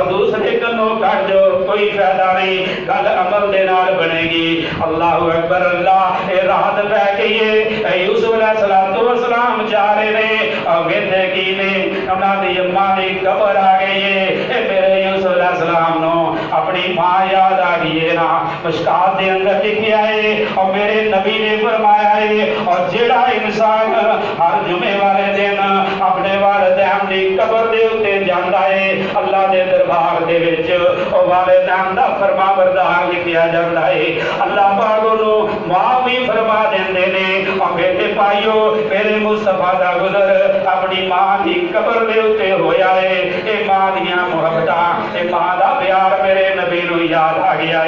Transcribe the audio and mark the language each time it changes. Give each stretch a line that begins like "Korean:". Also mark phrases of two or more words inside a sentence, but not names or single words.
Punjabi: دوسرے کنوں کٹ جو کوئی فائدہ نہیں گل عمل دے نال بنے گی
Arabic: اللہ اکبر
Punjabi: اللہ اے رات پہ گئی ہے اے یوسف علیہ السلام جا رہے نے اور زندگی نے انہاں دی اماں دی قبر آ گئی ہے اے میرے یوسف علیہ السلام نو اپنی ماں یاد آ گئی ہے نا مشکات دے اندر لکھیا ہے اور میرے نبی نے فرمایا ہے اور جڑا انسان ہر جمعے والے دن اپنے والدین دی قبر دے اوتے جاندا ہے اللہ دے دربار دے وچ او والدین دا فرما بردار لکھیا جاندا ہے اللہ پاک نو معاف بھی فرما دیندے نے اور میرے بھائیو میرے مصطفیٰ دا گزر اپنی ماں دی قبر دے اوتے ہویا ہے اے ماں دیاں محبتاں اے ماں دا پیار میرے نبی نو یاد آ گیا ہے